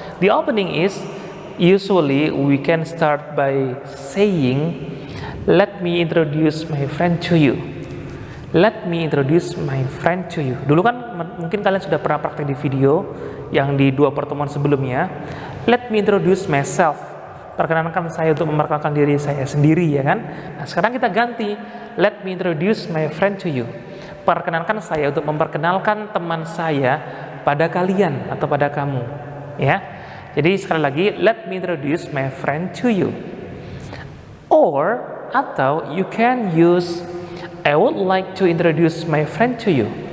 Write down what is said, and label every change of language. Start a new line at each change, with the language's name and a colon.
English: The opening is usually we can start by saying, let me introduce my friend to you. Let me introduce my friend to you.
Indonesian: Dulu kan mungkin kalian sudah pernah praktek di video yang di 2 pertemuan sebelumnya.
English: Let me introduce myself.
Indonesian: Perkenalkan saya untuk memperkenalkan diri saya sendiri, ya kan? Nah, sekarang kita ganti.
English: Let me introduce my friend to you.
Indonesian: Perkenalkan saya untuk memperkenalkan teman saya pada kalian atau pada kamu, ya. Jadi sekali lagi,
English: let me introduce my friend to you. Or atau you can use I would like to introduce my friend to you.